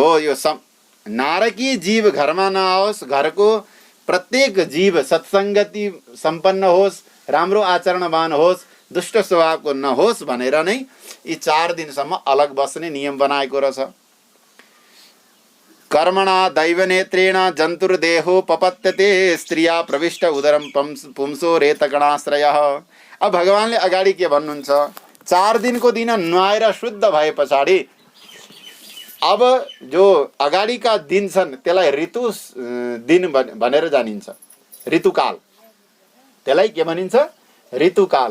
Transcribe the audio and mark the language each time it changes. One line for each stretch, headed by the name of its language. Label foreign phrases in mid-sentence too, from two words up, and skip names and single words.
Nepali: यो नारकी जीव घरमा नआओस्, घरको प्रत्येक जीव सत्सङ्गति सम्पन्न होस्, राम्रो आचरणवान होस्, दुष्ट स्वभावको नहोस् भनेर नै यी 4 दिनसम्म अलग बस्ने नियम बनाएको रहेछ।
Sanskrit: कर्मणा दैवनेत्रेण जंतुर्देहो पपत्यते स्त्रिया प्रविष्ट उदरम पुंसो रेतगणाश्रयः।
Nepali: अब भगवानले अगाडि के भन्नुहुन्छ, 4 दिनको दिन नुहाएर शुद्ध भए पछाडि अब जो अगाडिका दिन छन् त्यसलाई ऋतु दिन भनेर जानिन्छ, ऋतुकाल। त्यसलाई के भनिन्छ? ऋतुकाल।